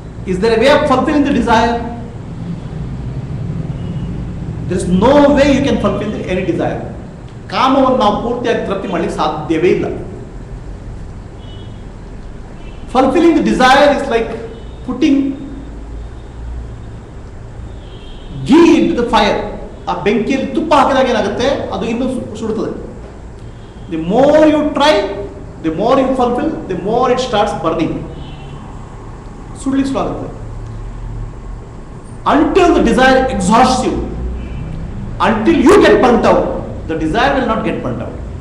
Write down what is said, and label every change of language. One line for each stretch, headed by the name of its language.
English: Is there a way of fulfilling the desire? There is no way you can fulfil any desire.
Kannada: ಕಾಮವನ್ನು ನಾವು ಪೂರ್ತಿಯಾಗಿ ತೃಪ್ತಿ ಮಾಡಲಿಕ್ಕೆ ಸಾಧ್ಯವೇ ಇಲ್ಲ.
English: Fulfilling the desire is like putting ghee into the fire.
Kannada: ಆ ಬೆಂಕಿಯಲ್ಲಿ ತುಪ್ಪ ಹಾಕಿದಾಗ ಏನಾಗುತ್ತೆ, ಅದು ಇನ್ನೂ ಸುಡುತ್ತದೆ.
English: The more you try, the more you fulfill, the more it starts burning.
Kannada: ಸುಡ್ಲಿಕ್ಕೆ ಶುರು ಆಗುತ್ತೆ.
English: Until the desire exhausts you, until you get burnt out, the desire will not get burnt out.